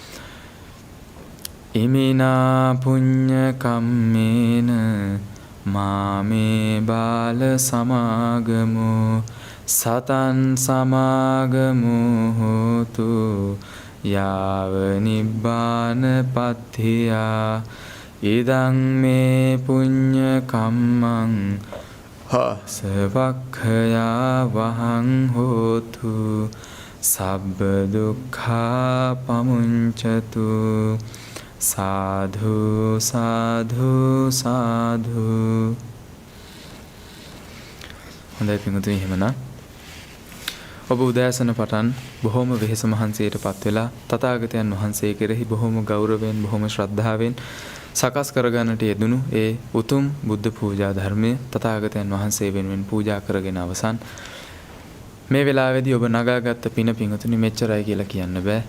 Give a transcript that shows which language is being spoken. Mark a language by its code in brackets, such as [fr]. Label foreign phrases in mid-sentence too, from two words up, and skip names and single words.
[pi] ඉමිනා පුඤ්ඤ කම්මේන මාමේ බාල සමාගමෝ සතන් සමාගමෝ හෝතු යාව නිබ්බාන පත්තියා ඉදං මේ පුඤ්ඤ කම්මං සවක්ඛයා වහං හෝතු සබ්බ දුක්ඛා පමුංචතු සාධු සාධු සාධු. [si] හොඳයි පින්වතුනි එහෙමනම් ඔබ උදෑසන පටන් බොහොම වෙහෙස මහන්සියටපත් වෙලා තථාගතයන් වහන්සේ කෙරෙහි බොහොම ගෞරවයෙන් බොහොම ශ්‍රද්ධාවෙන් සකස් කරගන්නට යෙදුණු ඒ උතුම් බුද්ධ පූජා ධර්මයේ තථාගතයන් වහන්සේ වෙනුවෙන් පූජා කරගෙන අවසන් මේ වෙලාවේදී ඔබ නගාගත්ත පින පින්වතුනි මෙච්චරයි කියලා කියන්න බෑ.